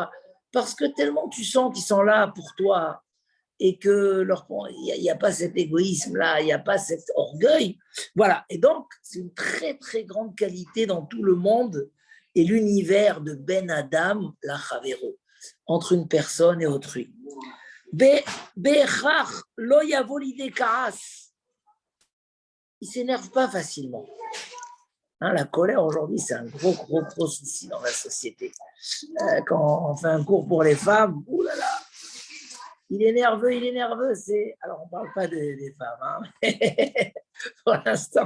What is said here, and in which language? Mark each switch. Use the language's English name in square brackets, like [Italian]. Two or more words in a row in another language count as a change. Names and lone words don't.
[French] Parce que tellement tu sens qu'ils sont là pour toi et que il n'y a pas cet égoïsme-là, il n'y a pas cet orgueil. Voilà. Et donc, c'est une très, très grande qualité dans tout le monde et l'univers de [Hebrew] בין אדם לחברו, [French] entre une personne et autrui. [Hebrew] בכך לא יבוא לידי כעס. [French] Il ne s'énerve pas facilement. La colère aujourd'hui, c'est un gros souci dans la société. Quand on fait un cours pour les femmes, oulala, il est nerveux. Alors, on ne parle pas des femmes, pour l'instant.